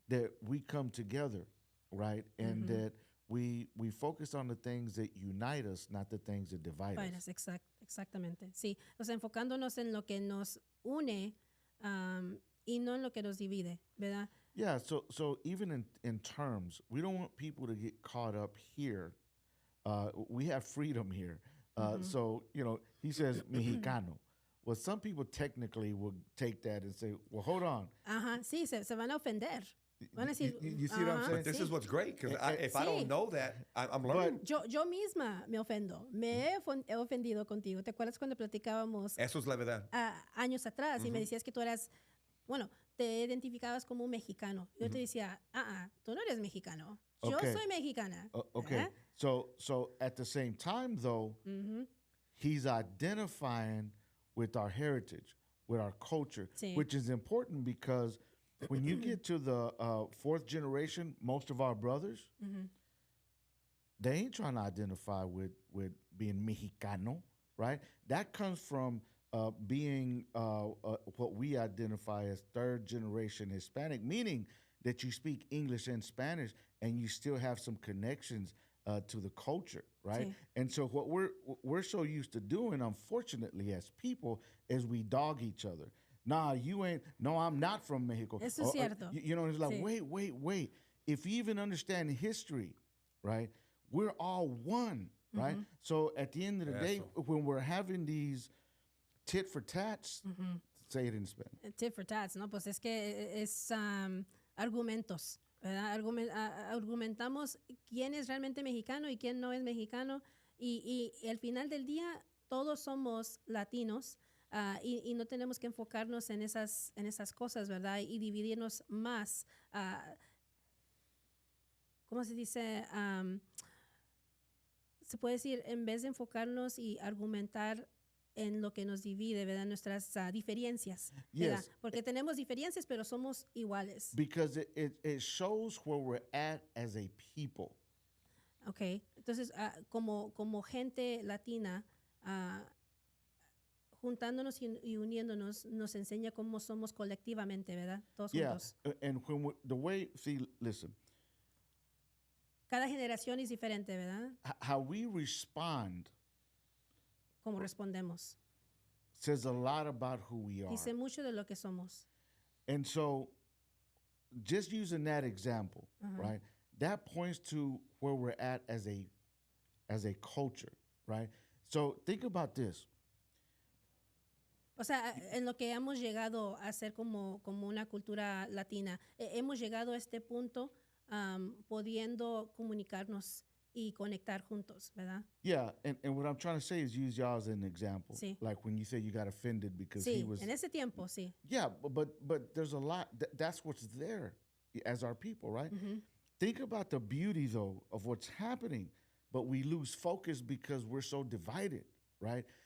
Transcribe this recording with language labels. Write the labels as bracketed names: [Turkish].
[English] that we come together, right? And that we focus on the things that unite us, not the things that divide us. [Spanish] Exactamente, sí. O sea, enfocándonos en lo que nos une y no en lo que nos divide, ¿verdad? [English] Yeah, so even in terms, we don't want people to get caught up here. We have freedom here. So, he says Mexicano. Well, some people technically will take that and say, well, hold on. [Spanish] Ajá, sí, se van a ofender. Van a decir, [English] You see what I'm [Spanish] ajá, [English] saying? But this [Spanish] sí. [English] is what's great, because if I don't know that, I'm learning. [Spanish] Yo misma me ofendo. Me he ofendido contigo. ¿Te acuerdas cuando platicábamos Eso es la verdad. años atrás y me decías que tú eras, te identificabas como un mexicano? Yo te decía, tú no eres mexicano. Yo [English] Okay. [Spanish] soy mexicana. [English] Okay. [Spanish] ¿verdad? [English] So at the same time, though, he's identifying with our heritage, with our culture, [Spanish] Sí. [English] which is important because when you get to the fourth generation, most of our brothers, they ain't trying to identify with being Mexicano, right? That comes from being what we identify as third generation Hispanic, meaning that you speak English and Spanish and you still have some connections to the culture, right? [Spanish] Sí. [English] And so what we're so used to doing, unfortunately, as people, is we dog each other. Nah, you ain't. No, I'm not from Mexico. [Spanish] Eso es cierto. [English] You know, it's like, [Spanish] Sí. [English] wait. If you even understand history, right, we're all one, right? So at the end of the day, [Spanish] Eso. [English] when we're having these tit for tats, say it in Spanish. Tit for tats, ¿no? [Spanish] Pues es que es argumentos, ¿verdad? Argumentamos quién es realmente mexicano y quién no es mexicano. Y al final del día, todos somos latinos y no tenemos que enfocarnos en esas cosas, ¿verdad? Y dividirnos más. ¿Cómo se dice? Se puede decir, en vez de enfocarnos y argumentar en lo que nos divide, ¿verdad? Nuestras diferencias, ¿verdad? [English] Yes. [Spanish] Porque tenemos diferencias, pero somos iguales. [English] Because it shows where we're at as a people. Okay. [Spanish] Entonces, como gente latina, juntándonos y uniéndonos, nos enseña cómo somos colectivamente, ¿verdad? Todos juntos. [English] And when listen, [Spanish] Cada generación es diferente, ¿verdad? [English] how we respond [Spanish] Cómo respondemos. [English] says a lot about who we are. [Spanish] Dice mucho de lo que somos. [English] And so, just using that example, right? That points to where we're at as a culture, right? So think about this. [Spanish] O sea, en lo que hemos llegado a ser como una cultura latina, hemos llegado a este punto pudiendo comunicarnos y conectar juntos, ¿verdad? [English] Yeah, and what I'm trying to say is use y'all as an example. [Spanish] Sí. [English] Like when you say you got offended because he [Spanish] Sí, [English] was. [Spanish] en ese tiempo, sí. [English] Yeah, but there's a lot. That's what's there as our people, right? Think about the beauty though of what's happening, but we lose focus because we're so divided, right?